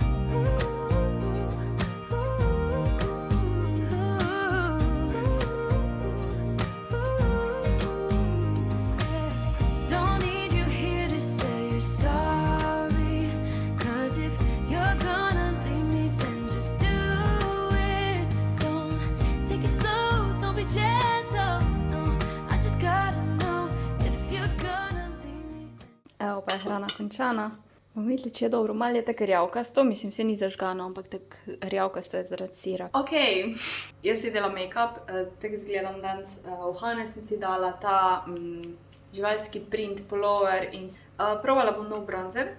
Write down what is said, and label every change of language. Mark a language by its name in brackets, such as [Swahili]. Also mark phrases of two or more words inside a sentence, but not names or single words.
[English] Don't need you here to say you're sorry. 'Cause if you're gonna leave me, then just do it. Don't take it slow, don't be gentle. No, I just gotta know. If you're gonna leave me, then [Slovenian] Evo pa je hrana končana. Bomo videli, če je dobro. Malo je tako rjavkasto, mislim, se ni zažgano, ampak tako rjavkasto je zaradi sira. Ok, jaz si delam make-up, tako izgledam danes. V uhanec sem si dala ta živalski [English] print pullover [Slovenian] in provala bom nov bronzer.